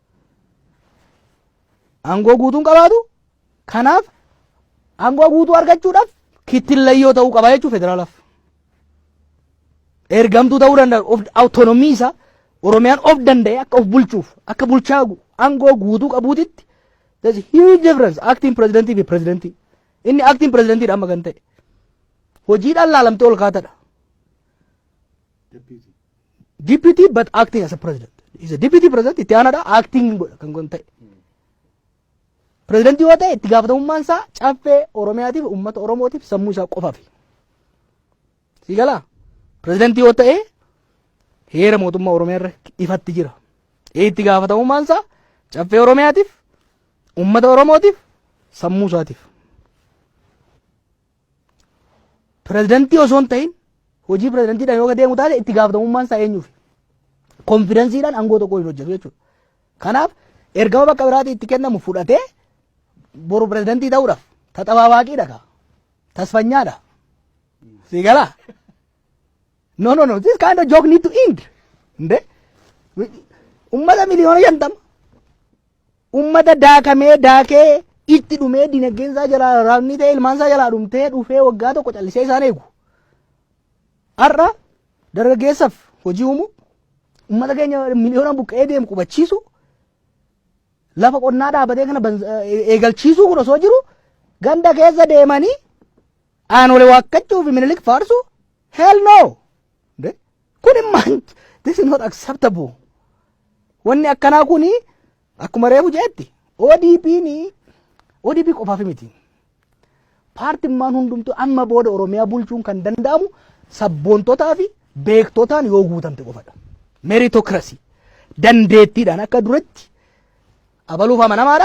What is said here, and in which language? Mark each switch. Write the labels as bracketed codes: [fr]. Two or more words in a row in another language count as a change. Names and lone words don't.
[om] Aangoo guutuun qabaatu. Kanaaf aangoo guutuu argachuudhaaf kittillayyoo ta'uu qaba jechuudha federaalaaf. Ergamtuu ta'uu danda'a of autonomii isaa Oromiyaan of danda'e akka of bulchuuf akka bulchaa aangoo guutuu qabuutitti. [en] There's a huge difference acting president [om] fi [en] president. [om] Inni [en] acting president [om] dha amma kan ta'e. Hojiidhaan laalamtee ol kaatadha. [en] Deputy but acting as a president. Is a deputy president [om] itti aanaadha acting kan ta'e. President yoo ta'e itti gaafatamummaan isaa caffee Oromiyaatiif uummata Oromootiif sammuu isaa qofaaf. Sigala president yoo ta'e heera mootummaa Oromiyaa irra ifatti jira. Itti gaafatamummaan isaa caffee Oromiyaatiif uummata Oromootiif sammuu isaatiif. President osoo hin ta'in hojii presidentiidhaan yoo deemu taate itti gaafatamummaan isaa eenyuuf? Konfidensiidhaan aangoo tokko hin hojjetu jechuudha. Kanaaf ergama bakka biraatti itti kennamu fudhatee boru presidentii ta'uudhaaf taxabaabaqiidha ka tasfanyaadha. Sigala? [en] No. This kind of joke need to end. [om] Nde? Ummata miliyoona 50. Ummata daakamee daakee itti dhumee dinagdeensaa jalaa raabni ta'e ilmaansaa jalaa dhumtee dhufee waggaa tokko callisee isaan eegu. Har'a dargaggeessaaf hojii uumu ummata keenya miliyoona buqqee deemu qubachiisu lafa qonnaa dhaabatee kana eegalchiisuu kun osoo jiru ganda keessa deemanii aanolee waaqachuuf minilik faarsu [en] hell no. [om] Kun immaan [en] this is not acceptable. [om] Wanni akkanaa kuni akkuma reefu jeetti ODP qofaaf miti. Paartimmaan hundumtuu amma booda Oromiyaa bulchuun kan danda'amu sabboontotaa fi beektotaan yoo guutamte qofadha. Meritocracy dandeettiidhaan akka duratti abaluuf amanamaadha.